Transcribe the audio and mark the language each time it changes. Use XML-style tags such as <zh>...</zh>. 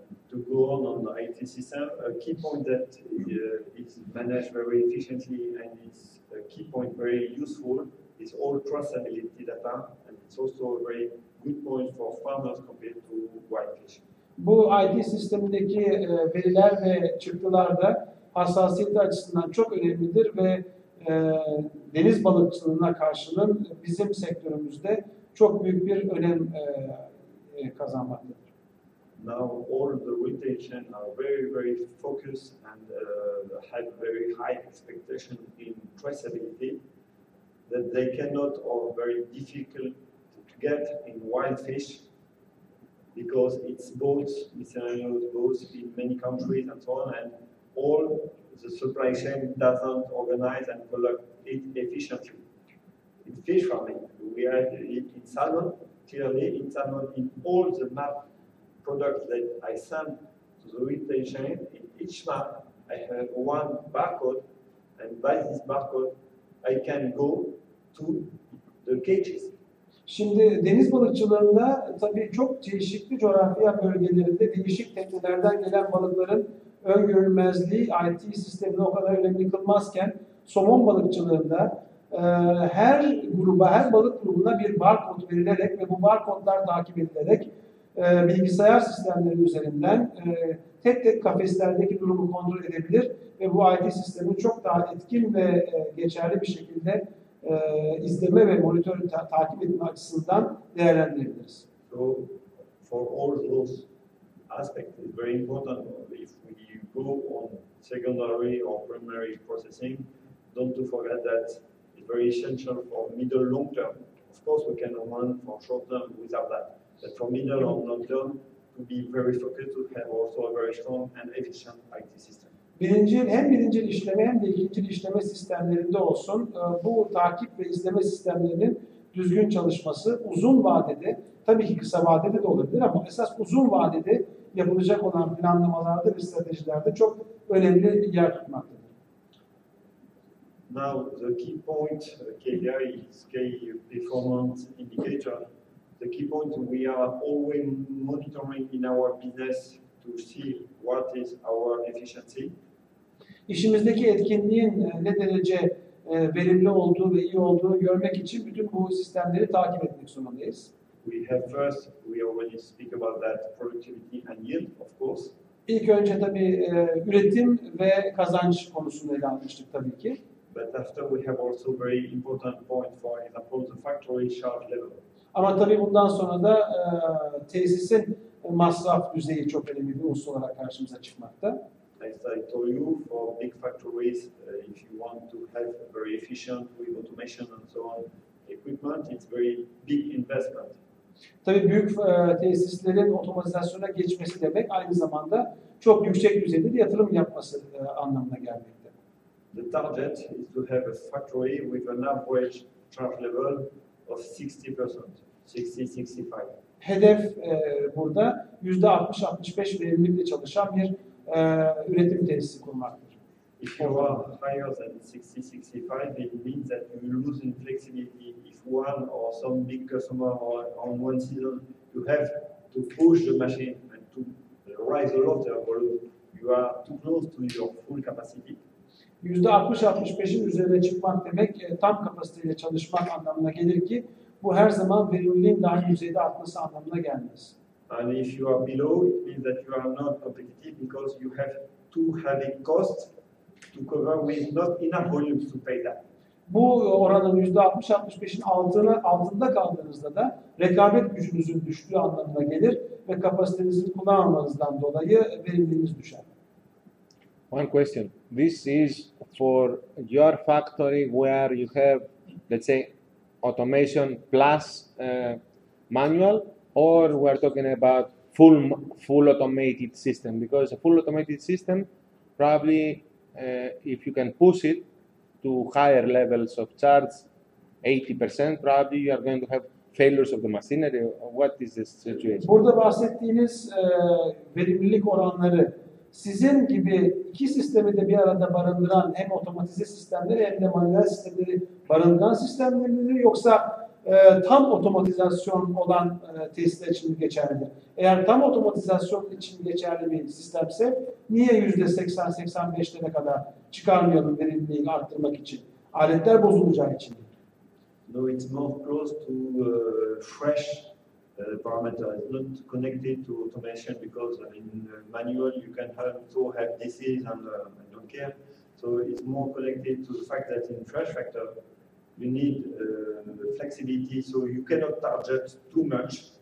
<en>To go on the IT system, a key point that is managed very efficiently and is a key point very useful is all traceability data, and it's also a very good point for farmers compared to whitefish.</en> <tr>Bu IT sistemindeki veriler ve çıktılar da hassasiyeti açısından çok önemlidir ve deniz balıkçılığına karşılığın bizim sektörümüzde çok büyük bir önem kazanmaktadır.</tr> <en>Now all the retention are very, very focused and have very high expectation in traceability that they cannot or very difficult to get in wild fish because it's both miscellaneous, both in many countries and so on, and all the supply chain doesn't organize and collect it efficiently. In fish farming, we are in salmon, clearly in salmon, in all the map products that I send to the retail chain, in each map I have one barcode, and by this barcode I can go to the cages.</en> <tr>Şimdi deniz balıkçılığında tabii çok çeşitli coğrafya bölgelerinde değişik teknelerden gelen balıkların öngörülmezliği IT sistemini o kadar önemli kılmazken somon balıkçılığında her gruba, her balık grubuna bir barkod verilerek ve bu barkodlar takip edilerek bilgisayar sistemleri üzerinden tek tek kafeslerdeki durumu kontrol edebilir ve bu IT sistemini çok daha etkin ve geçerli bir şekilde izleme ve monitör takip etme açısından değerlendirebiliriz.</tr> <en>So for all those aspects, it's very important if we go on secondary or primary processing, don't to forget that it's very essential for middle long term. Of course, we can run for short term without that. But for middle or long term, to be very focused, to have also a very strong and efficient IT system.</en> <tr>Hem birinci işleme hem de ikinci işleme sistemlerinde olsun bu takip ve izleme sistemlerinin düzgün çalışması uzun vadede, tabii ki kısa vadede de olabilir ama esas uzun vadede yapılacak olan planlamalarda ve stratejilerde çok önemli yer tutmaktadır.</tr> <en>Now the key point, KPI is key performance indicator. The key point we are always monitoring in our business to see what is our efficiency.</en> <tr>İşimizdeki etkinliğin ne derece verimli olduğu ve iyi olduğunu görmek için bütün bu sistemleri takip etmek zorundayız.</tr> <en>We have first, we already speak about that, productivity and yield, of course.</en> <tr>İlk önce tabii üretim ve kazanç konusunu ele almıştık tabii ki.</tr> <en>But after we have also very important point, for example, the factory charge level.</en> <tr>Ama tabii bundan sonra da tesisin masraf düzeyi çok önemli bir unsur olarak karşımıza çıkmakta.</tr> <en>As I told you, for big factories, if you want to have very efficient with automation and so on equipment, it's very big investment.</en> <tr>Tabii büyük tesislerin otomatizasyona geçmesi demek aynı zamanda çok yüksek düzeyde de yatırım yapması anlamına gelmekte.</tr> <en>The target is to have a factory with an average charge level of 60%, 60-65%.</en> <tr>Hedef burada %60-65 verimlilikle çalışan bir üretim tesisi kurmaktır.</tr> <en>If you are higher than 60-65, it means that you lose in flexibility. If one or some big customer or on one season, you have to push the machine and to rise a lot their volume, you are too close to your full capacity.</en> <tr>%60-65'in üzerine çıkmak demek tam kapasiteyle çalışmak anlamına gelir ki bu her zaman verimliliğin daha iyi düzeyde artması anlamına gelmez.</tr> <en>And if you are below, it means that you are not competitive because you have too heavy costs to cover with not enough volumes to pay that.</en> <tr>Bu oranın %60-65'in altında kaldığınızda da rekabet gücünüzün düştüğü anlamına gelir ve kapasitenizi kullanmamanızdan dolayı verimliliğiniz düşer.</tr> <en>One question. This is for your factory where you have, let's say, automation plus manual, or we're talking about full automated system? Because a full automated system, probably, if you can push it to higher levels of charge, 80%, probably you are going to have failures of the machinery. What is the situation?</en> <tr>Burada bahsettiğiniz verimlilik oranları sizin gibi iki sistemi de bir arada barındıran hem otomatize sistemleri hem de manuel sistemleri barındıran sistemleri yoksa tam otomatizasyon olan tesisler için mi geçerlidir? Eğer tam otomatizasyon için geçerli bir sistemse niye %80-85'lere kadar çıkarmayalım verimliliği arttırmak için? Aletler bozulacağı için.</tr> <en>No, it's more close to fresh parameter. It's not connected to automation because in manual you can also have disease and I don't care. So it's more connected to the fact that in fresh factor you need flexibility, so you cannot target too much.</en>